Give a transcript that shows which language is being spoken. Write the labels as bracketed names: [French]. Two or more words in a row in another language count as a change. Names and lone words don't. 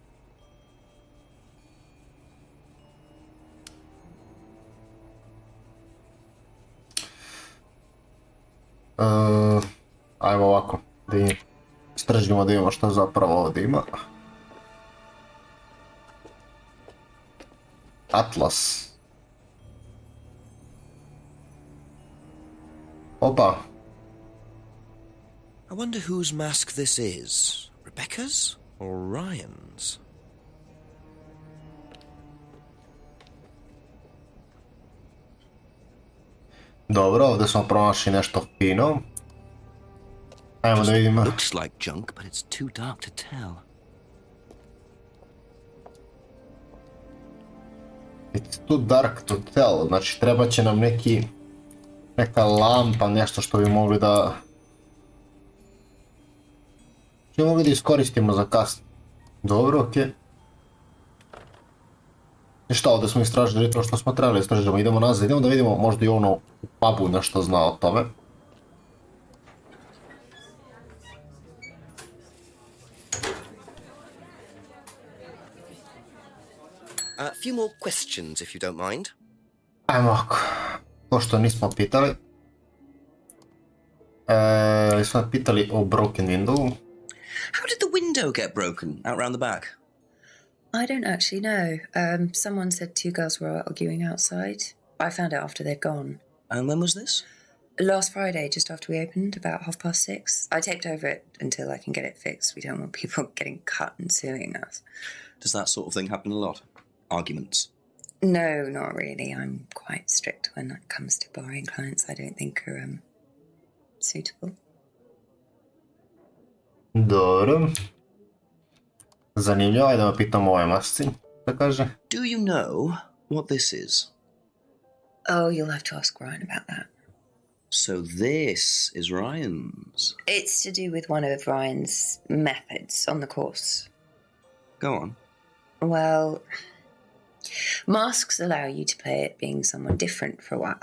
[Croatian] Ajmo ovako, da istražimo da vidimo što zapravo ovdje ima. Atlas. Opa. [English] I wonder whose mask this is. Rebecca's or Ryan's? [Croatian] Dobro, ovdje smo pronašli nešto fino. Ajmo da vidimo. [English] Looks like junk, but it's too dark to tell. It's too dark to tell, [Croatian] znači treba će nam neka lampa, nešto što bi mogli da... Što bi mogli da iskoristimo za kasnije. Dobro, okej. I šta, ovdje smo istražili to što smo trebali istražiti, idemo nazad, idemo da vidimo možda i ono u pubu nešto zna o tome. [English] A few more questions, if you don't mind. [Croatian] Ajmo ovako, pošto nismo pitali. Smo pitali o [English] broken window. How did the window get broken out round the back? I don't actually know. Someone said two girls were arguing outside. I found out after they'd gone. And when was this? Last Friday, just after we opened, about 6:30. I taped over it until I can get it fixed. We don't want people getting cut and suing us. Does that sort of thing happen a lot? Arguments? No, not really. I'm quite strict when it comes to borrowing clients I don't think are suitable. [Croatian] Dobro. Zanimljivo, ajde da pitam o ovoj masci, da kaže. [English] Do you know what this is? Oh, you'll have to ask Ryan about that. So this is Ryan's. It's to do with one of Ryan's methods on the course. Go on. Well, masks allow you to play it being someone different for a while.